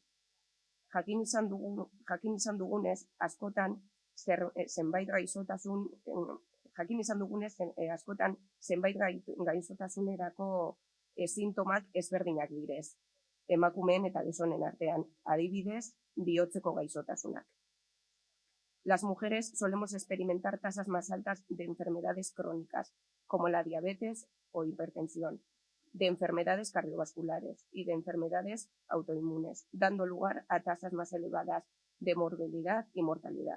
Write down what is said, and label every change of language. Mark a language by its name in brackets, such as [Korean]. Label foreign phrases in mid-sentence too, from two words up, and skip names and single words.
[Basque] Jakin izan dugunez, askotan zenbait gaixotasun jakin izan dugunez, askotan zenbait gaixotasunerako sintomak ezberdinak direz, emakumeen eta gizonen artean, adibidez, bihotzeko gaixotasunak. [Spanish] Las mujeres solemos experimentar tasas más altas de enfermedades crónicas, como la diabetes o hipertensión, de enfermedades cardiovasculares y de enfermedades autoinmunes, dando lugar a tasas más elevadas de morbilidad y mortalidad.